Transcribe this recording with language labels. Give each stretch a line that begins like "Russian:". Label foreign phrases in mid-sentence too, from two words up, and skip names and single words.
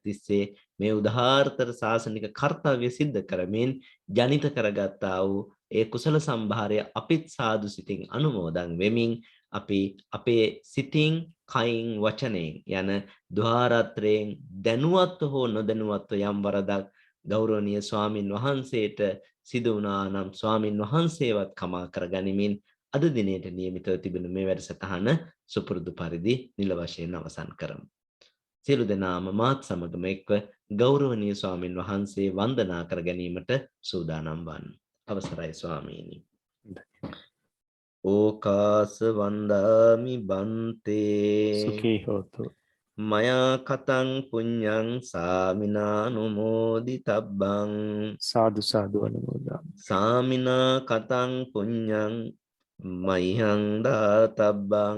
Sinhala: තිස්සේ මේ උදාාරතර ශාසනික කාර්යය සිද්ධ කරමින් ජනිත කරගත්තා වූ ඒ කුසල සම්භාරය අපිත් සාදු සිතින් අනුමෝදන් වෙමින් අපි අපේ සිතින් කයින් වචනයෙන් යන ద్వාරත්‍රයෙන් දැනුවත්ව හෝ නොදැනුවත්ව යම් වරදක් ගෞරවනීය ස්වාමින් වහන්සේට සිදු වුණා නම් ස්වාමින් වහන්සේවත් කමා කරගනිමින් අද දිනේට නියමිතව තිබෙන මේ වැඩසටහන සුපුරුදු පරිදි නිල වශයෙන් අවසන් කරමු. සියලු දෙනාම මාත් සමගම එක්ව ගෞරවනීය ස්වාමින් වහන්සේ වන්දනා කර ගැනීමට සූදානම් වන්න. අවසරයි ස්වාමීනි.
Pali: ඕකාස වන්දාමි බන්තේ සුඛී හෝතු. මයා කතං පුඤ්ඤං සාමිනානුමෝදිතබ්බං සාදු සාදු අනුමෝදාමි. සාමිනා කතං පුඤ්ඤං මයිහං දාතබ්බං